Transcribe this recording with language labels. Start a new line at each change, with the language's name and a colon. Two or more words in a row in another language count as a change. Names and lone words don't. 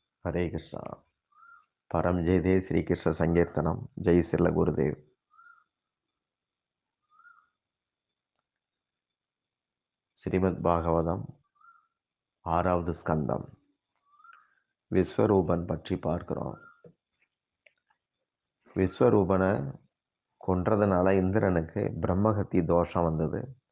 Sanskrit: हरे कृष्णा। परम जय दे श्री कृष्ण संकीर्तनम जय श्रील गुरुदेव.
Tamil: ஸ்ரீமத் பாகவதம் 6வது ஸ்கந்தம் விஸ்வரூபன் பற்றி பார்க்கிறோம். விஸ்வரூபனை கொன்றதுனால இந்திரனுக்கு பிரம்மகத்தி தோஷம் வந்தது.